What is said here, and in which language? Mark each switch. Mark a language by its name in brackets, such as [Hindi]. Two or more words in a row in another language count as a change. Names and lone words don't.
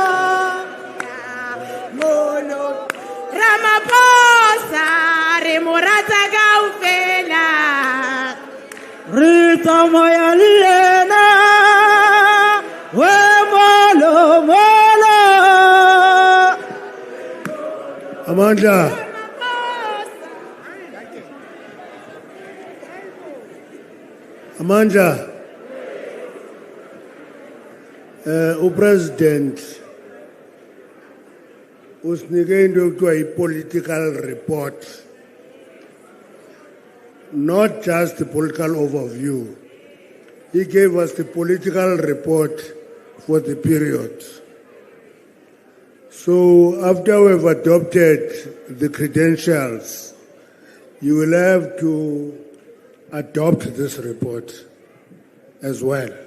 [Southern Sotho] molo Ramaphosa re morata kaofela re tsamaya le yena we molo molo [Zulu] Amandla. Amandla. Upresident usinike into ekuthiwa yi- [English] political report, not just the political overview. He gave us the political report for the period. So after we've adopted the credentials, you will have to adopt this report as well.